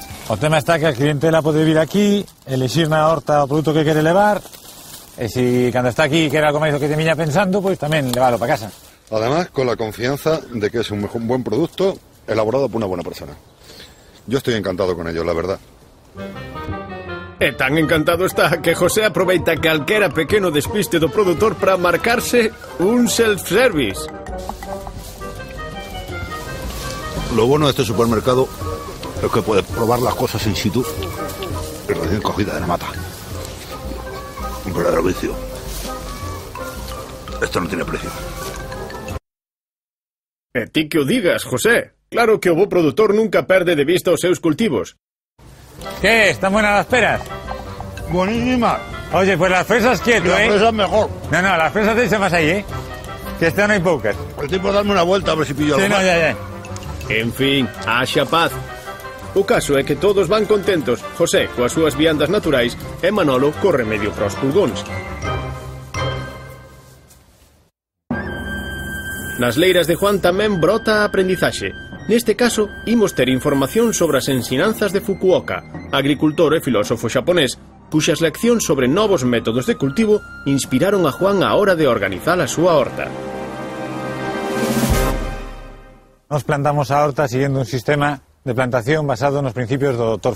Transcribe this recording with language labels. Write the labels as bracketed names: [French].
[Galician] O tema está que a clientela pode vir aquí, elixir na horta o produto que quere levar, e si cando está aquí quere algo máis do que te miña pensando, pois tamén levalo para casa. [Spanish] Además, con la confianza de que es un buen producto elaborado por una buena persona. Yo estoy encantado con ello, la verdad. [Galician] E tan encantado está que José aproveita calquera pequeno despiste do produtor para marcarse un self-service. [Spanish] Lo bueno de este supermercado es que puedes probar las cosas in situ y recién cogida de la mata. Un verdadero vicio. Esto no tiene precio. [Galician] E ti que o digas, José. Claro que o bo produtor nunca perde de vista os seus cultivos. [Spanish] ¿Qué? ¿Están buenas las peras? Buenísima. Oye, pues las fresas quieto, La fresa es mejor. No, las fresas te más ahí, que este no hay pocas. Estoy por darme una vuelta a ver si pillo algo más. ya. [Galician] En fin, haxa paz. O caso é que todos van contentos, José coas súas viandas naturais e Manolo co remedio para os pulgóns. Nas leiras de Juan tamén brota a aprendizaxe. Neste caso, imos ter información sobre as ensinanzas de Fukuoka, agricultor e filósofo xaponés, cuxas leccións sobre novos métodos de cultivo inspiraron a Juan á hora de organizar a súa horta. Nos plantamos a horta [Spanish] siguiendo un sistema de plantación basado [Galician] nos principios do Dr.